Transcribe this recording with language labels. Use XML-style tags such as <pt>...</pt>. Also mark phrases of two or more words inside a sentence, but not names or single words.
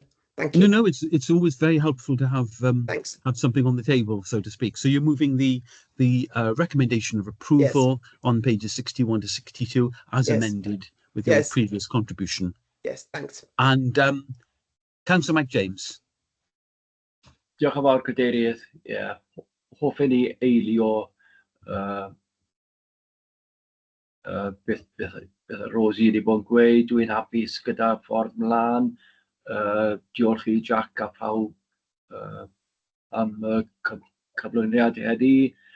<en>Thank you. No, it's always very helpful to have have something on the table, so to speak. So you're moving the recommendation of approval on pages 61 to 62 as amended with your previous contribution. Yes, thanks. And Councillor Mike James.</en> <cy>Diolch yn fawr, Cadeirydd. Hoffwn i eilio beth Rosie wedi bod yn gweud. Dwi'n hapus gyda'r ffordd mlaen. Diolch i Jack a pawb am y cyflwyniad heddi.</cy>